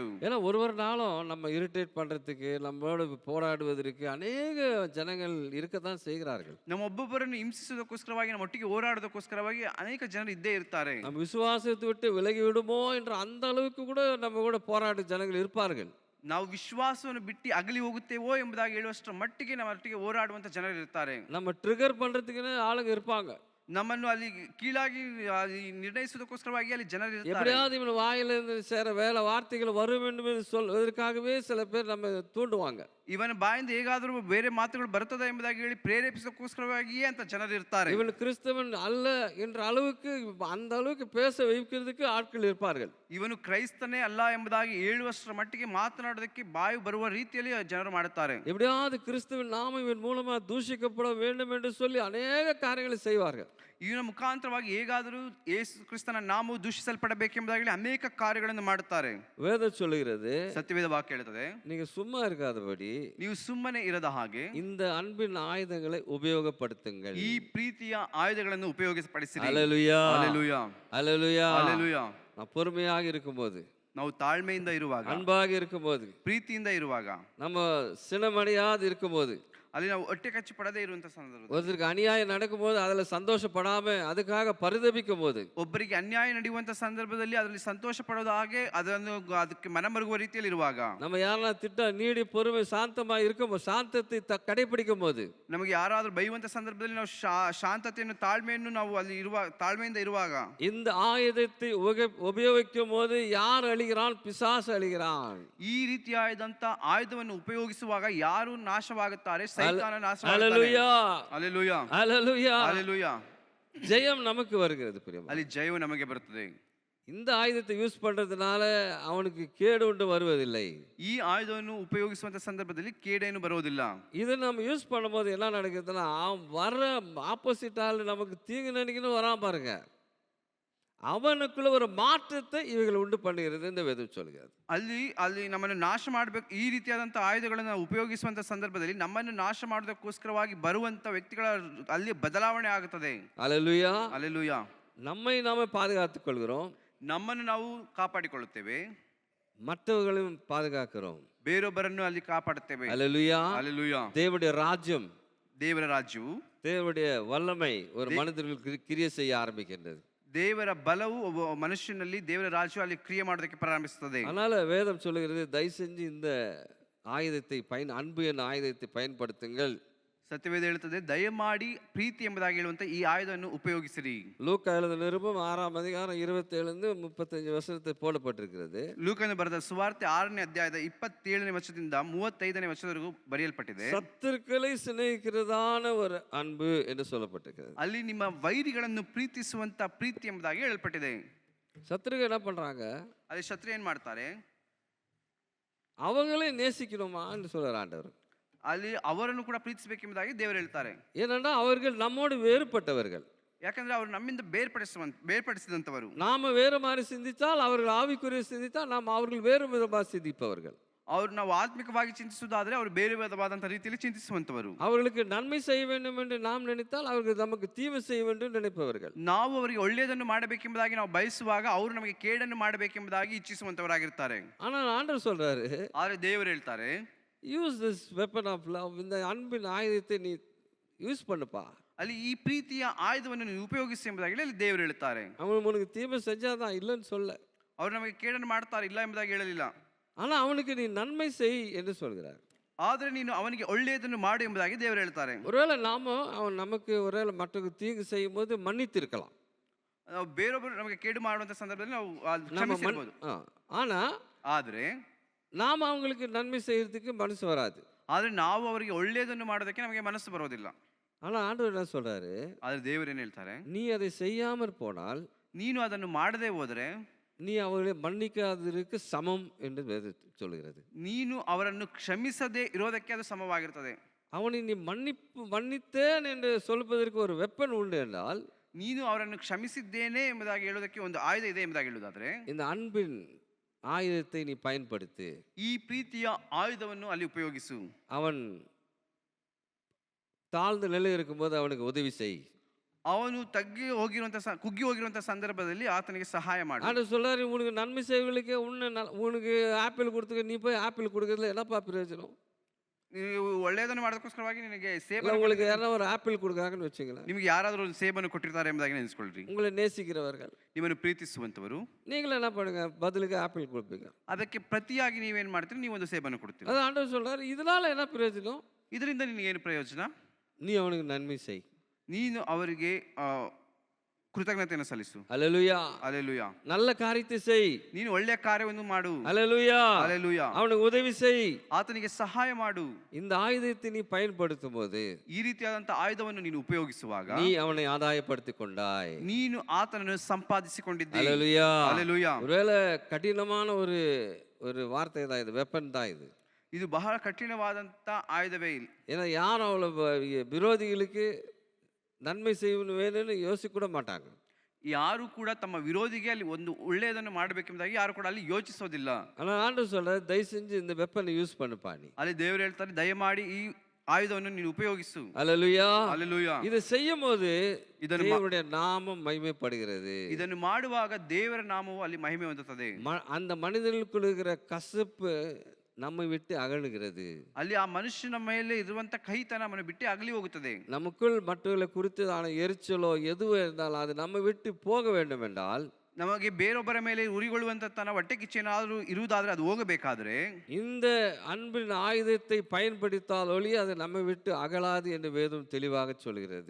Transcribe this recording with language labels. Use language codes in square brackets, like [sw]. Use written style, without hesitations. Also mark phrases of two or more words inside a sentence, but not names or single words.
[ta] ஏன்னா ஒரு நாளும் நம்ம இரிட்டேட் பண்றதுக்கு, நம்மளோட போராடுவதற்கு அநேக ஜனங்கள் இருக்கத்தான் செய்கிறார்கள். [kn] ನಮ್ಮ ಒಬ್ಬೊಬ್ಬರನ್ನು ಹಿಂಸಿಸುವುದಕ್ಕೋಸ್ಕರವಾಗಿ, ನಮ್ಮ ಒಟ್ಟಿಗೆ ಹೋರಾಡೋದಕ್ಕೋಸ್ಕರವಾಗಿ ಅನೇಕ ಜನರು ಇದ್ದೇ ಇರ್ತಾರೆ. [ta] நம்ம விசுவாசத்தை விட்டு விலகி விடுமோ என்ற அந்த அளவுக்கு கூட நம்ம கூட போராட ஜனங்கள் இருப்பார்கள். [kn] ನಾವು ವಿಶ್ವಾಸವನ್ನು ಬಿಟ್ಟು ಅಗಲಿ ಹೋಗುತ್ತೇವೋ ಎಂಬುದಾಗಿ ಹೇಳುವಷ್ಟರ ಮಟ್ಟಿಗೆ ನಮ್ಮ ಒಟ್ಟಿಗೆ ಹೋರಾಡುವಂತ ಜನರು ಇರ್ತಾರೆ. [ta] நம்ம ட்ரிகர் பண்றதுக்குன்னு ஆளுங்க இருப்பாங்க. [kn] ನಮ್ಮನ್ನು ಅಲ್ಲಿ ಕೀಳಾಗಿ ನಿರ್ಣಯಿಸುವುದಕ್ಕೋಸ್ಕರವಾಗಿ ಅಲ್ಲಿ ಜನರು ಇರ್ತಾರೆ. [ta] எப்படியாவது இவன் வாயிலிருந்து சேர வேலை வார்த்தைகள் வரும் என்று சொல்வதற்காகவே சில பேர் நம்ம தூண்டுவாங்க. [kn] ಇವನ ಬಾಯಿಂದ ಹೇಗಾದರೂ ಬೇರೆ ಮಾತುಗಳು ಬರ್ತದೆ ಎಂಬುದಾಗಿ ಹೇಳಿ ಪ್ರೇರೇಪಿಸೋಕ್ಕೋಸ್ಕರವಾಗಿಯೇ ಅಂತ ಜನರು ಇರ್ತಾರೆ. [ta] இவன் கிறிஸ்தவன் அல்ல என்ற அளவுக்கு, அந்த அளவுக்கு பேச வைக்கிறதுக்கு ஆட்கள் இருப்பார்கள். [kn] ಇವನು ಕ್ರೈಸ್ತನೇ ಅಲ್ಲ ಎಂಬುದಾಗಿ ಹೇಳುವಷ್ಟರ ಮಟ್ಟಿಗೆ ಮಾತನಾಡೋದಕ್ಕೆ ಬಾಯಿ ಬರುವ ರೀತಿಯಲ್ಲಿ ಜನರು ಮಾಡುತ್ತಾರೆ. [ta] எப்படியாவது கிறிஸ்துவின் நாமம் இவன் மூலமா தூஷிக்கப்பட வேண்டும் என்று சொல்லி அநேக காரியங்களை செய்வார்கள். [kn] ಇವನ ಮುಖಾಂತರವಾಗಿ ಹೇಗಾದರೂ ಯೇಸು ಕ್ರಿಸ್ತನ ನಾಮವು ದೂಷಿಸಲ್ಪಡಬೇಕೆಂಬುದಾಗಲಿ ಅನೇಕ ಕಾರ್ಯಗಳನ್ನು ಮಾಡುತ್ತಾರೆ. [ta] வேதம் சொல்லுகிறது, [kn] ಸತ್ಯವೇದ ವಾಕ್ಯ ಹೇಳ್ತದೆ, [ta] நீங்க சும்மா இருக்காதபடி [kn] ನೀವು ಸುಮ್ಮನೆ ಇರದ ಹಾಗೆ [ta] இந்த அன்பின் ஆயுதங்களை உபயோகப்படுத்துங்கள். [kn] ಈ ಪ್ರೀತಿಯ ಆಯುಧಗಳನ್ನು ಉಪಯೋಗಿಸಪಡಿಸಿರಿ. [ta] அல்லேலூயா, [kn] ಹಲ್ಲೆಲೂಯಾ, [ta] அல்லேலூயா. [kn] ಹಲ್ಲೆಲೂಯಾ. [ta] நான் பொறுமையாக இருக்கும்போது, [kn] ನಾವು ತಾಳ್ಮೆಯಿಂದ ಇರುವಾಗ, [ta] அன்பாக இருக்கும்போது, [kn] ಪ್ರೀತಿಯಿಂದ ಇರುವಾಗ, [ta] நம்ம சினமடையாது இருக்கும்போது, [kn] ಅಲ್ಲಿ ನಾವು ಹೊಟ್ಟೆ ಕಚ್ಚಿ ಪಡದೇ ಇರುವಂತ ಸಂದರ್ಭ, [ta] ஒருத்தருக்கு அநியாயம் நடக்கும்போது அதுல சந்தோஷப்படாம அதுக்காக பரிதபிக்கும் போது, [kn] ಒಬ್ಬರಿಗೆ ಅನ್ಯಾಯ ನಡೆಯುವಂತ ಸಂದರ್ಭದಲ್ಲಿ ಅದರಲ್ಲಿ ಸಂತೋಷ ಪಡೋದ ಹಾಗೆ ಅದಕ್ಕೆ ಮನಮರುಗುವ ರೀತಿಯಲ್ಲಿ ಇರುವಾಗ, [ta] நம்ம யாரா திட்ட நீடி பொறுமை சாந்தமா இருக்கும்போது, சாந்தத்தை கடைபிடிக்கும் போது, [kn] ನಮಗೆ ಯಾರಾದ್ರೂ ಬೈಯುವಂತ ಸಂದರ್ಭದಲ್ಲಿ ನಾವು ಶಾಂತತೆಯನ್ನು ತಾಳ್ಮೆಯನ್ನು ನಾವು ಅಲ್ಲಿ ತಾಳ್ಮೆಯಿಂದ ಇರುವಾಗ, [ta] இந்த ஆயுதத்தை உபயோகிக்கும் போது யார் அழிகிறான்? பிசாசு அழிகிறான். [kn] ಈ ರೀತಿಯಾದಂತ ಆಯುಧವನ್ನು ಉಪಯೋಗಿಸುವಾಗ ಯಾರು ನಾಶವಾಗುತ್ತಾರೆ? ಸೈತಾನ ನಾಶವಾಗುತ್ತಾನೆ. [ta] ஹல்லேலூயா, [kn] ಹಲ್ಲೆಲೂಯಾ, [ta] ஹல்லேலூயா. [kn] ಹಲ್ಲೆಲೂಯಾ. [ta] ஜெயம் நமக்கு வருகிறது பிரியமா. [kn] ಅಲ್ಲಿ ಜಯವು ನಮಗೆ ಬರುತ್ತದೆ. [ta] இந்த ஆயுதத்தை யூஸ் பண்றதுனால அவனுக்கு கேடு உண்டு வருவதில்லை. [kn] ಈ ಆಯುಧವನ್ನು ಉಪಯೋಗಿಸುವಂತ ಸಂದರ್ಭದಲ್ಲಿ ಕೇಡೇನು ಬರುವುದಿಲ್ಲ. [ta] இது நம்ம யூஸ் பண்ணும்போது என்ன நடக்குதுன்னா, வர ஆப்போசிட் ஆள் நமக்கு தீங்கு நினைக்கணும் வராம பாருங்க, அவனுக்குள்ள ஒரு மாற்றத்தை இவைகள் உண்டு பண்ணுகிறது இந்த வேதம் சொல்கிறது. [kn] ಅಲ್ಲಿ ನಮ್ಮನ್ನು ನಾಶ ಮಾಡಬೇಕು, ಈ ರೀತಿಯಾದಂಥ ಆಯುಧಗಳನ್ನು ಉಪಯೋಗಿಸುವಂಥ ಸಂದರ್ಭದಲ್ಲಿ ನಮ್ಮನ್ನು ನಾಶ ಮಾಡೋದಕ್ಕೋಸ್ಕರವಾಗಿ ಬರುವಂಥ ವ್ಯಕ್ತಿಗಳ ಅಲ್ಲಿ ಬದಲಾವಣೆ ಆಗುತ್ತದೆ. [ta] அல்லேலூயா, [kn] ಹಲ್ಲೆಲೂಯಾ. [ta] நம்மை நாம பாதுகாத்துக் கொள்கிறோம், [kn] ನಮ್ಮನ್ನು ನಾವು ಕಾಪಾಡಿಕೊಳ್ಳುತ್ತೇವೆ, [ta] மற்றவர்களையும் பாதுகாக்கிறோம். [kn] ಬೇರೊಬ್ಬರನ್ನು ಅಲ್ಲಿ ಕಾಪಾಡುತ್ತೇವೆ. [ta] அல்லேலூயா. [kn] ಹಲ್ಲೆಲೂಯಾ. [ta] தேவனுடைய ராஜ்யம், [kn] ದೇವರ ರಾಜ್ಯವು, [ta] தேவனுடைய வல்லமை ஒரு மனிதர்களுக்கு கிரியை செய்ய ஆரம்பிக்கின்றது. [kn] ದೇವರ ಬಲವು ಒಬ್ಬ ಮನುಷ್ಯನಲ್ಲಿ, ದೇವರ ರಾಜ್ಯವು ಅಲ್ಲಿ ಕ್ರಿಯೆ ಮಾಡೋದಕ್ಕೆ ಪ್ರಾರಂಭಿಸುತ್ತದೆ. [ta] அதனால வேதம் சொல்லுகிறது, தயவு செஞ்சு இந்த ஆயுதத்தை அன்பு என்ற ஆயுதத்தை பயன்படுத்துங்கள். [kn] ಸತ್ಯವೇದ ಹೇಳುತ್ತದೆ, ದಯಮಾಡಿ ಪ್ರೀತಿ ಎಂಬುದಾಗಿ ಹೇಳುವಂತ ಈ ಆಯುಧವನ್ನು ಉಪಯೋಗಿಸಿರಿ. [ta] லூக்கா எழுதின நிருபம் 6ஆம் அதிகாரம் 27-35 வசனத்தை போடப்பட்டிருக்கிறது. [kn] ಲೂಕನು ಬರೆದ ಸುವಾರ್ತೆ 6ನೇ ಅಧ್ಯಾಯದ 27ನೇ ವಚನದಿಂದ 35ನೇ ವಚನದವರೆಗೂ ಬರೆಯಲ್ಪಟ್ಟಿದೆ. [ta] சத்துருக்களை சிநேகிக்கிறதான ஒரு அன்பு என்று சொல்லப்பட்டிருக்கிறது. [kn] ಅಲ್ಲಿ ನಿಮ್ಮ ವೈರಿಗಳನ್ನು ಪ್ರೀತಿಸುವಂತ ಪ್ರೀತಿ ಎಂಬುದಾಗಿ ಹೇಳಲ್ಪಟ್ಟಿದೆ. [ta] சத்துருக்கள் என்ன பண்றாங்க? [kn] ಅಲ್ಲಿ ಶತ್ರು ಏನ್ ಮಾಡ್ತಾರೆ? [ta] அவங்களே நேசிக்கணுமா என்று சொல்றார் ஆண்டவர். [kn] ಅಲ್ಲಿ ಅವರನ್ನು ಕೂಡ ಪ್ರೀತಿಸಬೇಕೆಂಬುದಾಗಿ ದೇವರು ಹೇಳ್ತಾರೆ. [ta] ஏனென்றா அவர்கள் நம்மோடு வேறுபட்டவர்கள். [kn] ಯಾಕಂದ್ರೆ ಅವರು ನಮ್ಮಿಂದ ಬೇರ್ಪಡಿಸಿದಂತವರು. [ta] நாம வேறு மாதிரி சிந்தித்தால், அவர்கள் ஆவிக்குரிய சிந்தித்தால், நாம் அவர்கள் வேறு விதமாக சிந்திப்பவர்கள். [kn] ಅವರು ನಾವು ಆತ್ಮಿಕವಾಗಿ ಚಿಂತಿಸುವುದಾದ್ರೆ ಅವರು ಬೇರೆ ವಿಧವಾದಂತಹ ರೀತಿಯಲ್ಲಿ ಚಿಂತಿಸುವಂತವರು. [ta] அவர்களுக்கு நன்மை செய்ய வேண்டும் என்று நாம் நினைத்தால், அவர்கள் நமக்கு தீமை செய்ய வேண்டும் நினைப்பவர்கள். [kn] ನಾವು ಅವರಿಗೆ ಒಳ್ಳೆಯದನ್ನು ಮಾಡಬೇಕೆಂಬುದಾಗಿ ನಾವು ಬಯಸುವಾಗ ಅವರು ನಮಗೆ ಕೇಡನ್ನು ಮಾಡಬೇಕೆಂಬುದಾಗಿ ಇಚ್ಛಿಸುವಂತವರಾಗಿರ್ತಾರೆ. [ta] ஆனால் ஆண்டவர் சொல்றாரு, [kn] ಆದರೆ ದೇವರು ಹೇಳ್ತಾರೆ, [en] use this weapon of love, [ta] இந்த அன்பின் ஆயுதத்தை நீ யூஸ் பண்ணுப்பா. [kn] ಅಲ್ಲಿ ಈ ಪ್ರೀತಿಯ ಆಯುಧವನ್ನು ನೀವು ಉಪಯೋಗಿಸಿ ಎಂಬುದಾಗಿ ಅಲ್ಲಿ ದೇವರು ಹೇಳ್ತಾರೆ. [ta] அவன் உனக்கு தீமை செஞ்சாதான் இல்லைன்னு சொல்ல, [kn] ಅವರು ನಮಗೆ ಕೇಡನ್ನು ಮಾಡ್ತಾರೆ ಇಲ್ಲ ಎಂಬುದಾಗಿ ಹೇಳಲಿಲ್ಲ, [ta] ஆனா அவனுக்கு நீ நன்மை செய் என்று சொல்கிறார். [kn] ಆದರೆ ನೀನು ಅವನಿಗೆ ಒಳ್ಳೆಯದನ್ನು ಮಾಡು ಎಂಬುದಾಗಿ ದೇವರು ಹೇಳ್ತಾರೆ. [ta] ஒருவேளை அவன் நமக்கு ஒருவேளை மற்றவங்களுக்கு தீங்கு செய்யும் போது மன்னித்திருக்கலாம், [kn] ನಾವು ಬೇರೊಬ್ಬರು ನಮಗೆ ಕೇಡು ಮಾಡುವಂತ ಸಂದರ್ಭದಲ್ಲಿ ನಾವು ಕ್ಷಮಿಸಬಹುದು. [ta] ஆனா [kn] ಆದರೆ [ta] நாம் அவங்களுக்கு நன்மை செய்யறதுக்கு மனசு வராது. [kn] ಆದರೆ ನಾವು ಅವರಿಗೆ ಒಳ್ಳೆಯದನ್ನು ಮಾಡೋದಕ್ಕೆ ನಮಗೆ ಮನಸ್ಸು ಬರೋದಿಲ್ಲ. [ta] ஆனா ஆண்டவர் என்ன சொல்றாரு? [kn] ಆದರೆ ದೇವರು ಏನು ಹೇಳ್ತಾರೆ? [ta] நீ அதை செய்யாமற் போனால், [kn] ನೀನು ಅದನ್ನು ಮಾಡದೆ ಹೋದರೆ [ta] நீ அவர்களை மன்னிக்காததற்கு சமம் என்று வேதம் சொல்கிறது. [kn] ನೀನು ಅವರನ್ನು ಕ್ಷಮಿಸದೆ ಇರೋದಕ್ಕೆ ಅದು ಸಮವಾಗಿರುತ್ತದೆ. [ta] அவனை நீ மன்னித்தேன் என்று சொல்வதற்கு ஒரு வெப்பன் உண்டு என்றால், [kn] ನೀನು ಅವರನ್ನು ಕ್ಷಮಿಸಿದ್ದೇನೆ ಎಂಬುದಾಗಿ ಹೇಳೋದಕ್ಕೆ ಒಂದು ಆಯುಧ ಇದೆ ಎಂಬುದಾಗಿ ಹೇಳುವುದಾದ್ರೆ, [ta] இந்த அன்பின் ஆயுதத்தை நீ பயன்படுத்து. [kn] ಈ ಪ್ರೀತಿಯ ಆಯುಧವನ್ನು ಅಲ್ಲಿ ಉಪಯೋಗಿಸು. [ta] அவன் தாழ்ந்த நிலை இருக்கும்போது அவனுக்கு உதவி செய். [kn] ಅವನು ಕುಗ್ಗಿ ಹೋಗಿರುವಂತ ಸಂದರ್ಭದಲ್ಲಿ ಆತನಿಗೆ ಸಹಾಯ ಮಾಡು. [ta] ஆண்டவர் சொல்றாரு, உனக்கு நன்மை செய்வர்களுக்கு உனக்கு ஆப்பிள் கொடுத்துக்க, நீ போய் ஆப்பிள் கொடுக்கறதுல என்னப்பா பிரயோஜனம்? [kn] ನೀವು ಒಳ್ಳೆಯದನ್ನು ಮಾಡೋದಕ್ಕೋಸ್ಕರವಾಗಿ ನಿನಗೆ [ta] உங்களுக்கு யாராவது ஒரு ஆப்பிள் கொடுக்குறாங்கன்னு வச்சுங்களேன், [kn] ನಿಮಗೆ ಯಾರಾದರೂ ಒಂದು ಸೇಬನ್ನು ಕೊಟ್ಟಿರ್ತಾರೆ ಎಂಬುದಾಗಿ ನೆನೆಸ್ಕೊಳ್ರಿ. [ta] உங்களை நேசிக்கிறவர்கள், [kn] ನಿಮ್ಮನ್ನು ಪ್ರೀತಿಸುವಂತವರು, [ta] நீங்கள் என்ன பண்ணுங்க? பதிலுக்கு ஆப்பிள் கொடுப்பீங்க. [kn] ಅದಕ್ಕೆ ಪ್ರತಿಯಾಗಿ ನೀವೇನ್ ಮಾಡ್ತೀರಿ? ನೀವು ಒಂದು ಸೇಬನ್ನು ಕೊಡ್ತೀರಿ. [ta] அது ஆண்டவர் சொல்றாரு, இதனால என்ன பிரயோஜனம்? [kn] ಇದರಿಂದ ನಿನಗೇನು ಪ್ರಯೋಜನ? [ta] நீ அவனுக்கு நன்மை செய், [kn] ನೀನು ಅವರಿಗೆ ಕೃತಜ್ಞತೆಯನ್ನು ಸಲ್ಲಿಸು. [ta] அல்லேலூயா, [kn] அல்லேலೂಯಾ. [ta] நல்ல காரியத்தை செய், [kn] ನೀನು ಒಳ್ಳೆಯ ಕಾರ್ಯವನ್ನು ಮಾಡು. [ta] அல்லேலூயா, [kn] அல்லேலூಯಾ. [ta] அவனுக்கு உதவி செய், [kn] ಆತನಿಗೆ ಸಹಾಯ ಮಾಡು. [ta] இந்த ஆயுதத்தை நீ பயன்படுத்தும் போது, [kn] ಈ ರೀತಿಯಾದಂತಹ ಆಯುಧವನ್ನು ನೀನು ಉಪಯೋಗಿಸುವಾಗ [ta] நீ அவனை ஆதாயப்படுத்திக் கொண்டாய். [kn] ನೀನು ಆತನನ್ನು ಸಂಪಾದಿಸಿಕೊಂಡಿದ್ದೀ. [ta] அல்லேலூயா, [kn] அல்லேலூயா. [ta] ஒருவேளை கடினமான ஒரு வார்த்தை தான் இது, வெப்பன் தான் இது. [kn] ಇದು ಬಹಳ ಕಠಿಣವಾದಂತ ಆಯುಧವೇ ಇಲ್ಲ. [ta] ஏன்னா யாரும் அவ்வளோ விரோதிகளுக்கு நன்மை செய்யணும் வேணும்னு யோசிக்க கூட மாட்டாங்க. [kn] ಯಾರು ಕೂಡ ತಮ್ಮ ವಿರೋಧಿಗೆ ಅಲ್ಲಿ ಒಂದು ಒಳ್ಳೆಯದನ್ನು ಮಾಡಬೇಕೆಂಬುದಾಗಿ ಯಾರು ಕೂಡ ಅಲ್ಲಿ ಯೋಚಿಸೋದಿಲ್ಲ. [ta] ஆனால் ஆண்டவர் சொல்றாரு, தயவு செஞ்சு இந்த வெப்பனை யூஸ் பண்ணுப்பா நீ. [kn] ಅಲ್ಲಿ ದೇವರು ಹೇಳ್ತಾರೆ, ದಯಮಾಡಿ ಈ ಆಯುಧವನ್ನು ನೀನು ಉಪಯೋಗಿಸು. [ta] அல்லேலூயா. [kn] ಹಲ್ಲೆಲೂಯಾ. [ta] இதை செய்யும்போது [kn] ಇದನ್ನು [ta] தேவனுடைய நாமம் மகிமைப்படுகிறது. [kn] ಇದನ್ನು ಮಾಡುವಾಗ ದೇವರ ನಾಮವು ಅಲ್ಲಿ ಮಹಿಮೆ ಹೊಂದುತ್ತದೆ. [ta] அந்த மனிதர்களுக்குள் இருக்கிற கசப்பு நம்மை விட்டு அகலுகிறது. [kn] ಅಲ್ಲಿ ಆ ಮನುಷ್ಯನ ಮೇಲೆ ಇರುವಂತ ಕಹಿತನ ನಮ್ಮನ್ನು ಬಿಟ್ಟು ಅಗಲಿ ಹೋಗುತ್ತದೆ. [ta] நமக்குள் மற்றவர்களை குறித்ததான எரிச்சலோ எதுவும் இருந்தாலும் அது நம்ம விட்டு போக வேண்டும் என்றால், [kn] ನಮಗೆ ಬೇರೊಬ್ಬರ ಮೇಲೆ ಉರಿಗೊಳ್ಳುವಂತ ತನ್ನ ಹೊಟ್ಟೆ ಕಿಚ್ಚೇನಾದರೂ ಇರುವುದಾದ್ರೆ ಅದು ಹೋಗಬೇಕಾದ್ರೆ [ta] இந்த அன்பின் ஆயுதத்தை பயன்படுத்தால் ஒழிய அது நம்மை விட்டு அகலாது என்று வேதம் தெளிவாக சொல்கிறது.